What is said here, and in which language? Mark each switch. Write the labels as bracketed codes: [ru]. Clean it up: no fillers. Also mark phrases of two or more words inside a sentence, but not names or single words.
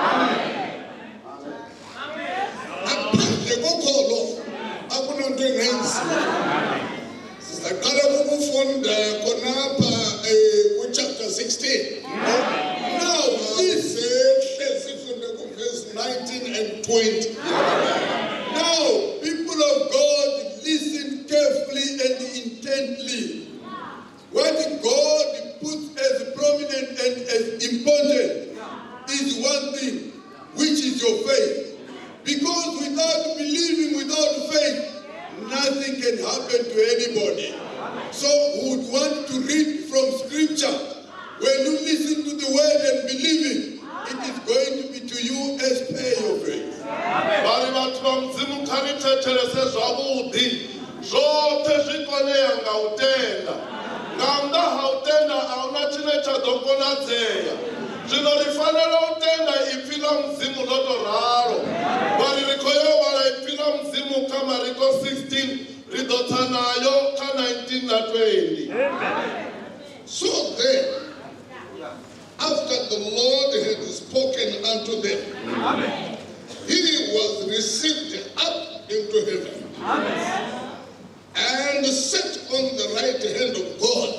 [zu] Aphandle kokholo akunanto engenziwa. Sizaqala ukufunda khonapha ku-chapter 16. Now sifunde ku-verse 19 and 20. [en] Now, people of God, listen carefully and intently. What God puts as prominent and as important is one thing, which is your faith. Because without believing, without faith, nothing can happen to anybody. So we would want to read from Scripture. When you listen to the word and believe it, it is going to be to you as per your faith. [ve] Bari vhathu vha mudzimu kha ni thetshelese zwavhuḓi zwoṱhe zwi konea nga u tenda nga nnḓa ha u tenda a huna tshine tsha ḓo konadzea zwino ri fanela u tenda ipfhi ḽa mudzimu ḽo tou ralo bari ri khou yo vhala ipfhi ḽa mudzimu kha Mariko 16 ri ḓo tsa nayo kha 19 na 20. [en] So then, after the Lord had spoken unto them, he was received up into heaven and sat on the right hand of God.